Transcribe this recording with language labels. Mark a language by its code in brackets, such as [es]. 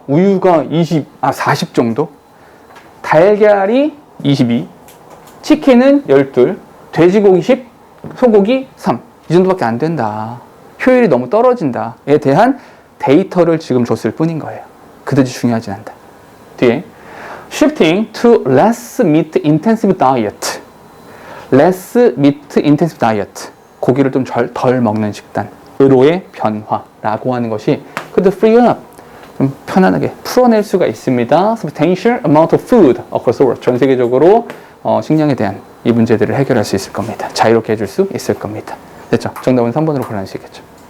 [ko] 우유가 40 정도. 달걀이 22, 치킨은 12, 돼지고기 10, 소고기 3. 이 정도밖에 안 된다. 효율이 너무 떨어진다에 대한 데이터를 지금 줬을 뿐인 거예요. 그다지 중요하진 않다. [en] 뒤에 shifting to less meat intensive diet. less meat intensive diet. [ko] 고기를 좀 덜 먹는 식단으로의 변화라고 하는 것이 [en] could free up. [ko] 좀 편안하게 풀어낼 수가 있습니다. [en] substantial amount of food across the world. [ko] 전 세계적으로 식량에 대한 이 문제들을 해결할 수 있을 겁니다. 자유롭게 해줄 수 있을 겁니다. 됐죠? 정답은 3번으로 골라내시겠죠.